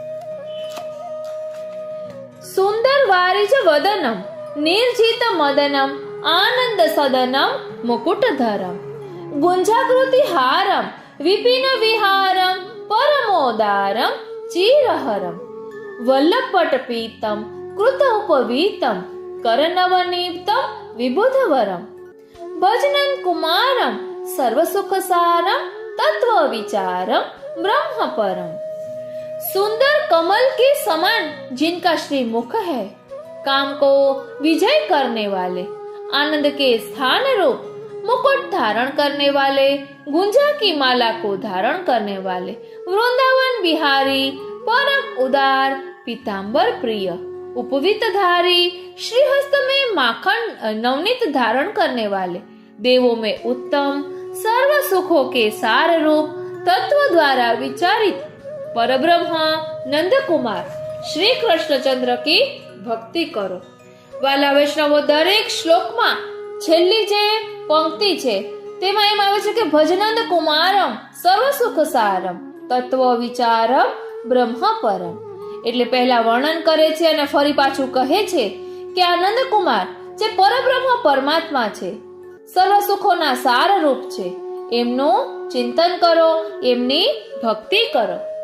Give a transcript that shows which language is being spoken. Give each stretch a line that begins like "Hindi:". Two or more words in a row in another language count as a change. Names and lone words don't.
Sanskrit: સુંદર વારિજ વદનમ નિર્જિત મદનમ આનંદ સદનમ મુકુટધરમ ગુંજાકૃતિ હારમ વિપિન વિહારમ પરમોદારમ ચિરહરમ વલ્લભપટ પીતમ કૃત ઉપવીતમ કરનવનિપ્તમ વિબુધવરમ ભજનન કુમારમ सर्वसुखसारम तत्व विचारम ब्रह्म परम.
Hindi: सुंदर कमल के समान जिनका श्री मुख है, काम को विजय करने वाले, आनंद के स्थान रूप मुकुट धारण करने वाले, गुंजा की माला को धारण करने वाले, वृंदावन बिहारी परम उदार पीतांबर प्रिय, उपवीत धारी श्रीहस्त में माखन नवनीत धारण करने वाले, देवों में उत्तम सर्व सुखों के सार रूप तत्व द्वारा विचारित परब्रह्म नंद कुमार श्री कृष्णचंद्र की भक्ति करो.
Gujarati: વાલા વૈષ્ણવો, દરેક શ્લોકમાં છેલ્લી જે પંક્તિ છે તેમાં એમ આવે છે કે
Sanskrit: ભજનંદ કુમારમ સર્વ સુખ સારમ તત્વ વિચારમ બ્રહ્મ પરમ.
Gujarati: એટલે પહેલા વર્ણન કરે છે અને ફરી પાછું કહે છે કે આનંદ કુમાર જે પરબ્રહ્મ પરમાત્મા છે, સર્વ સુખોના સાર રૂપ છે, એમનું ચિંતન કરો, એમની ભક્તિ કરો.